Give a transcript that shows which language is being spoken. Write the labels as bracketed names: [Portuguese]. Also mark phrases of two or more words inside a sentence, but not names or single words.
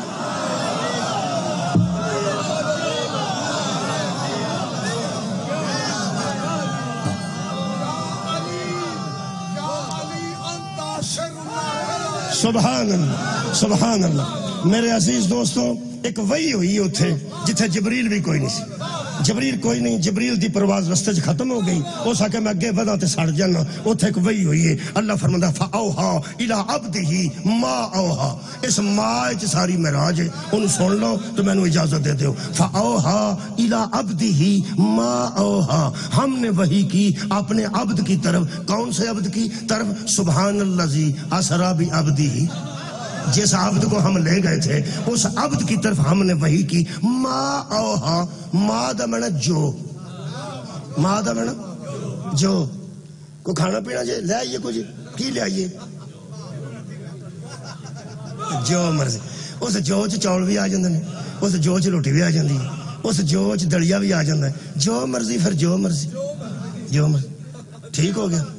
[Arabic] سبحان اللہ سبحان اللہ۔ [Punjabi] میرے عزیز دوستو، ایک وحی ہوئی اتھے جتھے جبریل بھی کوئی نہیں سی، جبریل کوئی نہیں، جبریل دی پرواز رستے چ ختم ہو گئی، اس آ کے میں اگے بڑھا تے سڑ جانا، اوتھے ایک وحی ہوئی ہے، اللہ فرماندا [Arabic] فاوحا الی عبدہ ما اوحا، [Punjabi] اس ما وچ ساری معراج ہے، اونوں سن لو تو مینوں اجازت دے دیو، [Arabic] فاوحا الی عبدہ ما اوحا، [Urdu] ہم نے وحی کی اپنے عبد کی طرف، کون سے عبد کی طرف؟ [Arabic] سبحان الذی اسری بعبدہ، [Urdu] جس عبد کو ہم لے گئے تھے اس عبد کی طرف ہم نے وحی کی، [Punjabi] ما اوہا، ما دا معنی جو، ما دا معنی جو، کو کھانا پینا جے لے آئیے، کچھ کی لے آئیے، جو مرضی، اس جو چ چاول بھی آ جاندے نے، اس جو چ روٹی بھی آ جاندی ہے، اس جو چ دلیا بھی آ جاندا ہے، جو مرضی، پھر جو مرضی، جو مرضی، ٹھیک ہو گیا۔